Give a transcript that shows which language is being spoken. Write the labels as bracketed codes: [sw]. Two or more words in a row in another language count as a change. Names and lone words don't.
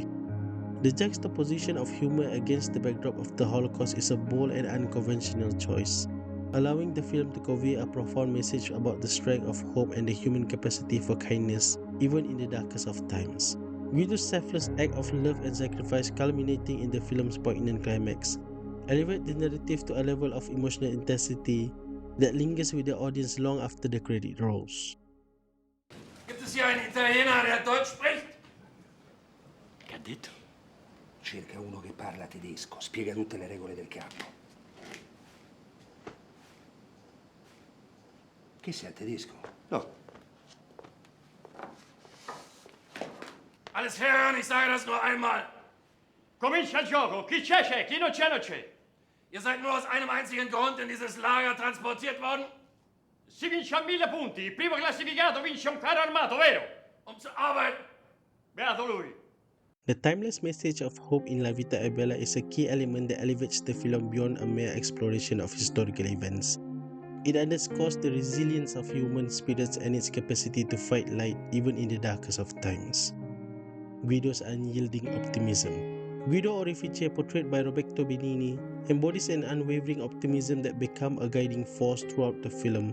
[en] The juxtaposition of humor against the backdrop of the Holocaust is a bold and unconventional choice, allowing the film to convey a profound message about the strength of hope and the human capacity for kindness, even in the darkest of times. Guido's selfless act of love and sacrifice, culminating in the film's poignant climax, elevate the narrative to a level of emotional intensity that lingers with the audience long after the credit rolls. [de] Gibt es hier einen Italiener, der Deutsch spricht? [it] Che ha detto? Cerca uno che parla tedesco, spiega tutte le regole del campo. Che sei a tedesco? No. [de] Alles hören, ich sage das nur einmal. [it] Comincia il gioco, chi c'è, chi non c'è. [de] Ihr seid nur aus einem einzigen Grund in dieses Lager transportiert worden? [it] Si vince a 1000 punti, il primo classificato vince un carro armato, vero? [de] Zu arbeiten. [it] Beato lui. [en] The timeless message of hope in La Vita e Bella is a key element that elevates the film beyond a mere exploration of historical events. It underscores the resilience of human spirits and its capacity to fight light even in the darkest of times. Guido's unyielding optimism. Guido Orefice, portrayed by Roberto Benigni, embodies an unwavering optimism that becomes a guiding force throughout the film.